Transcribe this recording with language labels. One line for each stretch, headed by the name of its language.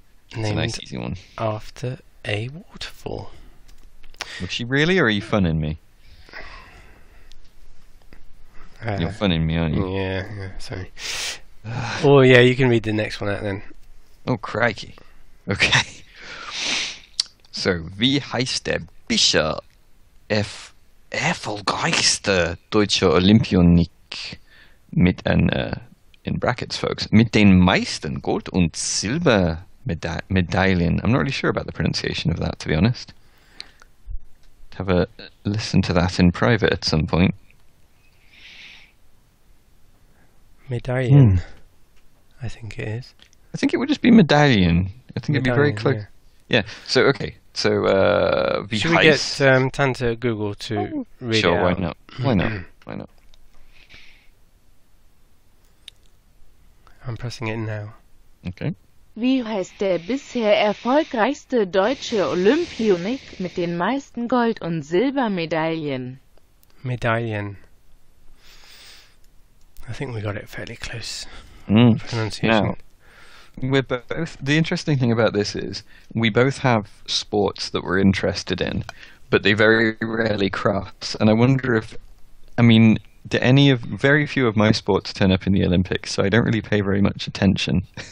English: It's a nice easy one. After a waterfall. Was she really, or are you funning me? You're funning me, aren't you? Yeah, sorry. Oh, yeah, you can read the next one out then. Oh, crikey. Okay.
German: So, wie heißt der bisher erfolgreichste deutsche Olympionik mit
English: in brackets, folks,
German: mit den meisten Gold- und Silbermedaillen?
English: I'm not really sure about the pronunciation of that, to be honest. Have a listen to that in private at some point. Medallion, I think it is. I think it would just be medallion. I think it'd be very close. Yeah. So okay. So should we get Tan to Google to read sure, it out? Why not? Why not? Why not? I'm pressing it now. Okay.
German: Wie heißt der bisher erfolgreichste deutsche Olympionik mit den meisten Gold- und Silbermedaillen?
English: Medallion. I think we got it fairly close. Pronunciation. Now, we're both. The interesting thing about this is we both have sports that we're interested in, but they very rarely cross. And I wonder if, very few of my sports turn up in the Olympics, so I don't really pay very much attention.